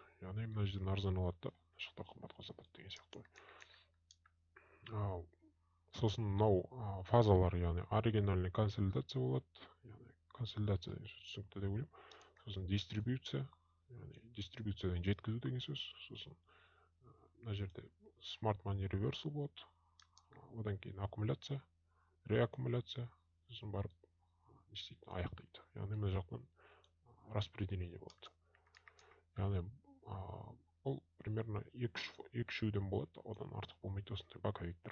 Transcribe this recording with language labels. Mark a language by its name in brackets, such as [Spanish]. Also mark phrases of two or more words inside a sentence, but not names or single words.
[Kazakh] Яғни мына жерден арзан алады да, мына жақта қымбатқа сатады деген сияқты ғой. Сосын мынау фазалар, яғни оригинальный консолидация болады. Яғни консолидация деген сөз түсінікті деп ойлаймын. Сосын дистрибьюция, яғни дистрибьюциядан жеткізу деген сөз. Сосын мына жерде [English] smart money reversal [Kazakh] болады. Одан кейін аккумуляция, реаккумуляция, сосын барып не істейді, аяқтайды. Яғни мына жақтан распределение болады. Яғни бұл примерно 2-3-ден болады, одан артық болмайды осындай боковиктер.